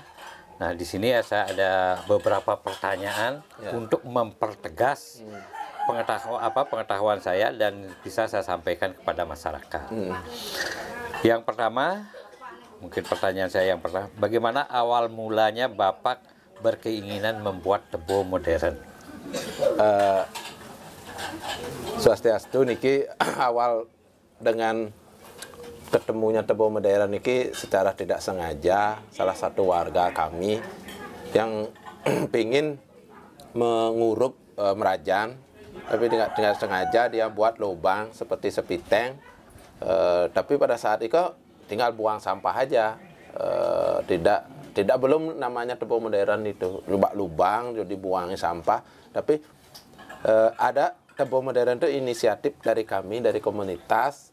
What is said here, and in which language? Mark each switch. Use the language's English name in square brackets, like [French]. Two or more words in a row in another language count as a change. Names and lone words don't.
[Indonesian] Nah, di sini ya saya ada beberapa pertanyaan untuk mempertegas pengetahuan saya dan bisa saya sampaikan kepada masyarakat. Yang pertama, mungkin pertanyaan saya yang pertama, bagaimana awal mulanya Bapak berkeinginan membuat tebo modern? Swastiastu niki awal dengan ketemunya tebo modern niki secara tidak sengaja salah satu warga kami yang pingin menguruk merajan, tapi dengan sengaja dia buat lubang seperti septic tank, tapi pada saat itu tinggal buang sampah aja, tidak belum namanya tebo modern itu lubang jadi buangi sampah, tapi ada tebo modern itu inisiatif dari kami, dari komunitas.